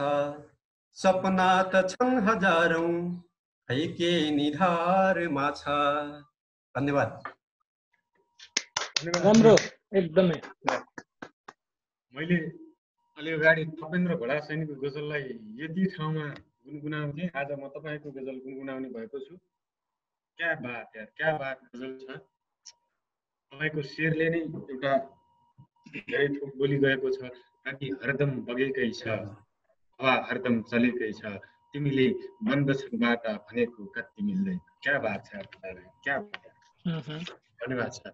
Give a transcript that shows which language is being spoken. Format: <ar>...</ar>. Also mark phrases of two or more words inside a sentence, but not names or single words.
<ne>सपना त छन् हजारौं खै के निधारमा छ। धन्यवाद। राम्रो, एकदमै। मैले अलि अगाडि थपेन्द्र घोडा सैनीको गजललाई यति ठाउँमा गुनगुनाउँथे, आज म तपाईँको गजल गुनगुनाउने भएको छु।</ne> <hi>क्या बात यार, क्या बात</hi> <ne>गजल छ। तपाईँको शेरले नै एउटा धेरै थोक बोली गएको छ। ताकि हरदम बगेकै छ, हावा हरदम चलेकै छ, तिमीले बन्द छबाट भनेको कति मिल्दैन।</ne> <hi>क्या बात</hi> <ne>छ तपाईँलाई,</ne> <hi>क्या बात।</hi> <ne>धन्यवाद छ।</ne>